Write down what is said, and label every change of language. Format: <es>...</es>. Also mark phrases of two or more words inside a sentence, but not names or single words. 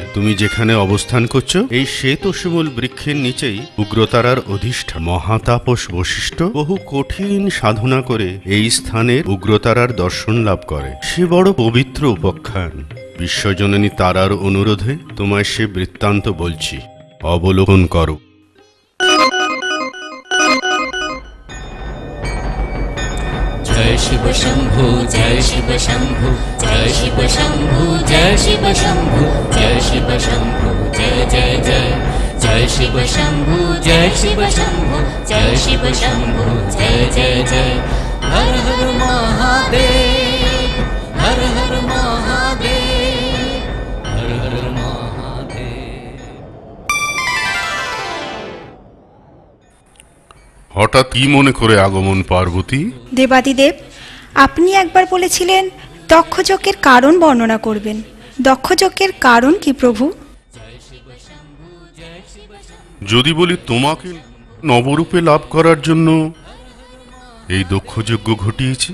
<bn>তুমি যেখানে অবস্থান করছো, এই শ্বেতশিমূল বৃক্ষের নিচেই উগ্রতারার অধিষ্ঠান। মহাতাপস বশিষ্ঠ বহু কঠিন সাধনা করে এই স্থানের উগ্রতারার দর্শন লাভ করে। সে বড় পবিত্র উপাখ্যান। বিশ্বজননী তারার অনুরোধে তোমায় সে বৃত্তান্ত বলছি, অবলোকন করো।</bn> <hi>जय शिव शंभु, जय शिव शंभु, जय शिव शंभु, जय शिव शंभु, जय शिव शंभु, जय जय जय। जय शिव शंभु, जय शिव शंभु, जय शिव शंभु, जय जय जय। हर हर महादेव, हर हर महादेव, हर हर महादेव।</hi> <bn>হঠাৎ কি মনে করে আগমন পার্বতী? দেবাদিদেব, আপনি একবার বলেছিলেন দক্ষযজ্ঞের কারণ বর্ণনা করবেন। দক্ষযজ্ঞের কারণ কি প্রভু? যদি বলি তোমাকে নবরূপে লাভ করার জন্য এই দক্ষযজ্ঞ ঘটিয়েছি।</bn>